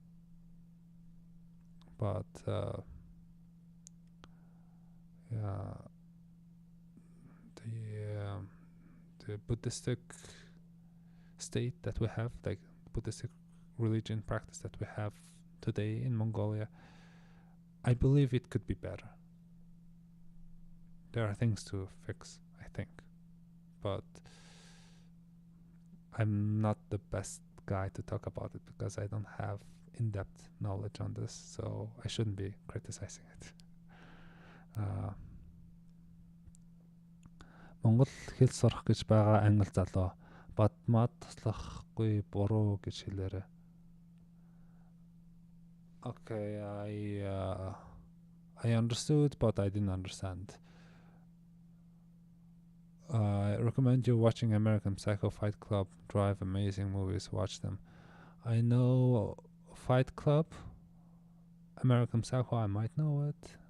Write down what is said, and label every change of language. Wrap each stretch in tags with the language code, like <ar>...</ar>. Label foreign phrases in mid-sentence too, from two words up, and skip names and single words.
<en>But the Buddhistic state that we have, like Buddhistic religion practice that we have today in Mongolia, I believe it could be better. There are things to fix, I think, but I'm not the best guy to talk about it because I don't have in-depth knowledge on this, so I shouldn't be criticizing it.</en> <mn>Монгол хэл сурах гэж байгаа англи залуу бадмаад туслахгүй буруу гэж хэлээрэй.</mn> <en>Okay, I understood, but I didn't understand. I recommend you watching American Psycho, Fight Club, Drive, amazing movies, watch them. I know Fight Club, American Psycho, I might know it.</en>